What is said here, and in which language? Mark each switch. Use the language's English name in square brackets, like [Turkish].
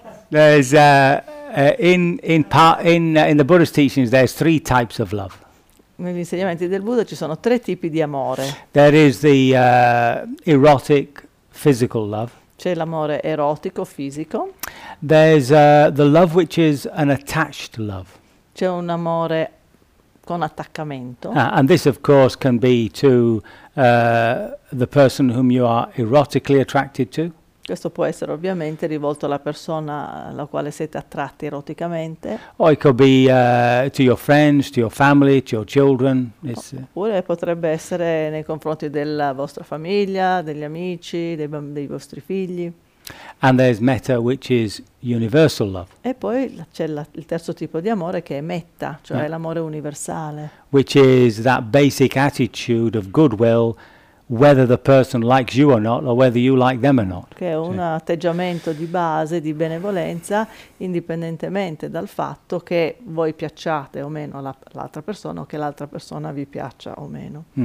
[English] there's in the Buddhist teachings, there's three types of love. [Italian] Negli insegnamenti del Buddha ci sono tre tipi di amore. [English] There is the erotic physical love. [Italian] C'è l'amore erotico, fisico. [English] There's the love which is an attached love. [Italian] C'è un amore con attaccamento. [English] Ah, and this, of course, can be to the person whom you are erotically attracted to. [Italian] Questo può essere ovviamente rivolto alla persona alla quale siete attratti eroticamente. [English] Or it could be to your friends, to your family, to your children. [Italian] Oppure potrebbe essere nei confronti della vostra famiglia, degli amici, dei vostri figli. E [English] And there's metta, which is universal love. [Italian] poi c'è il terzo tipo di amore che è metta, cioè l'amore universale. [English] Which is that basic attitude of goodwill, whether the person likes you or not, or whether you like them or not. [Italian] Che è un atteggiamento di base, di benevolenza, indipendentemente dal fatto che voi piacciate o meno l'altra persona o che l'altra persona vi piaccia o meno.